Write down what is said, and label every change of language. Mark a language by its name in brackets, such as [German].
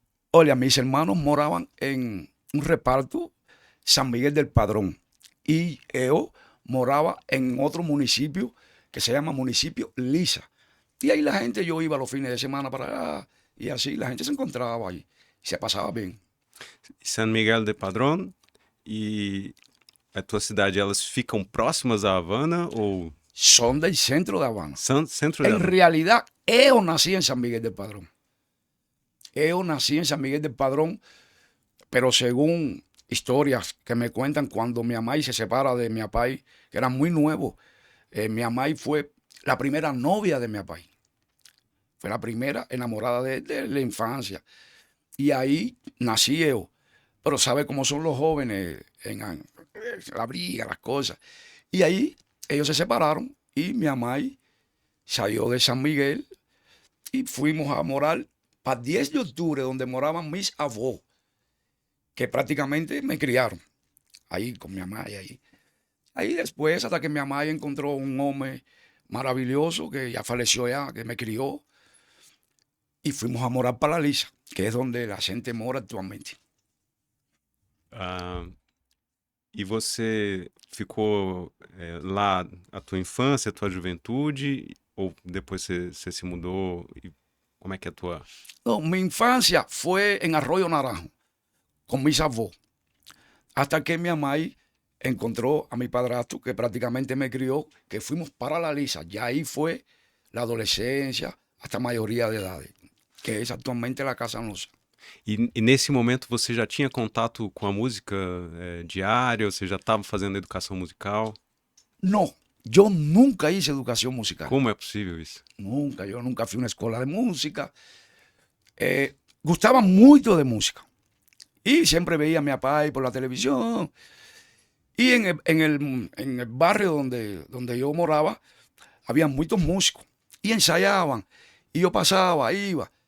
[Spanish] Oye, mis hermanos moraban en un reparto San Miguel del Padrón. Y yo moraba en otro municipio que se llama Municipio Lisa. Y ahí la gente, yo iba los fines de semana para allá. Y así la gente se encontraba ahí. [Portuguese] E se passava bem. San Miguel de Padrón e a tua cidade, elas ficam próximas a Havana ou... [Spanish] Son del centro de Habana. [Portuguese] Centro de [Spanish] En [Portuguese] Havana. [Spanish] realidad, yo nací en San Miguel del Padrón. Yo nací en San Miguel del Padrón, pero según historias que me cuentan, cuando mi mamá se separa de mi papá, que era muy nuevo, mi mamá fue la primera novia de mi papá. Fue la primera enamorada de la infancia. Y ahí nací yo. Pero sabe cómo son los jóvenes en la briga, las cosas. Y ahí ellos se separaron y mi mamá salió de San Miguel y fuimos a morar para 10 de octubre, donde moraban mis abuelos, que prácticamente me criaron. Ahí con mi mamá y ahí. Ahí después, hasta que mi mamá encontró un hombre maravilloso que ya falleció ya, que me crió. Y fuimos a morar para la Lisa, que es donde la gente mora actualmente. [Portuguese] E você ficou lá a tua infância, a tua juventude, ou depois você se mudou? E como é que é a tua... [Spanish] No, mi infancia fue en Arroyo Naranjo, con mis abuelos, hasta que mi mamá encontró a mi padrastro, que prácticamente me crió, que fuimos para la Lisa. Ya ahí fue la adolescencia, hasta mayoría de edad, que es actualmente la Casa Nosa. [Portuguese] E nesse momento você já tinha contato com a música diária? Você já estava fazendo educação musical? [Spanish] No, yo nunca hice educación musical. [Portuguese] Como é possível isso? [Spanish] Nunca, yo nunca fui a una escuela de música. Gustaba mucho de música. Y siempre veía a mi papá por la televisión. Y en el barrio donde yo moraba, había muchos músicos. Y ensayaban. Y yo pasaba, iba.